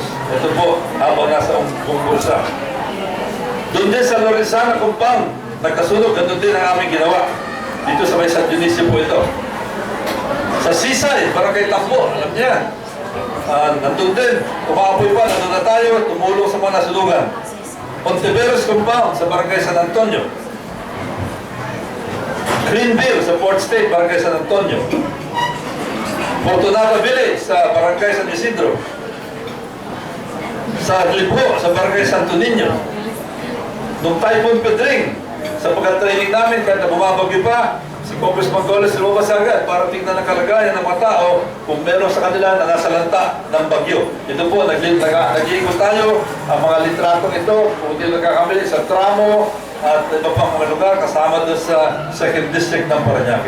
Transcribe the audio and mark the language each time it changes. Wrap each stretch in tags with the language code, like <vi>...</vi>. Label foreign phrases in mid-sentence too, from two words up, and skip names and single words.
<tl>Ito po, habang nasa Gumbursa. Doon din sa Lorenzana Compound, nagkasunog, nandun din ang aming ginawa. Dito sa may San Dionisio po ito. Sa Sisay, Barangay Tambo, alam niya yan. Nandun din, umaapoy pa, nandun na tayo, tumulong sa mga nasunugan. Ontiveros Compound sa Barangay San Antonio. Greenville sa Port State, Barangay San Antonio. Fortunata Village sa Barangay San Isidro. Sa Libo sa Barangay Santo Niño. Nung Typhoon Pedring, sa pagka-training namin, kahit na bumabagyo pa, si Congressman Goles lumabas agad para tingnan ang kalagayan ng mga tao kung meron sa kanila na nasa lanta ng bagyo. Ito po, nag-iikot tayo, ang mga litratong ito, kung hindi nagkakamali sa Tramo at iba pang mga lugar, kasama doon sa 2nd District ng Parañaque.</tl>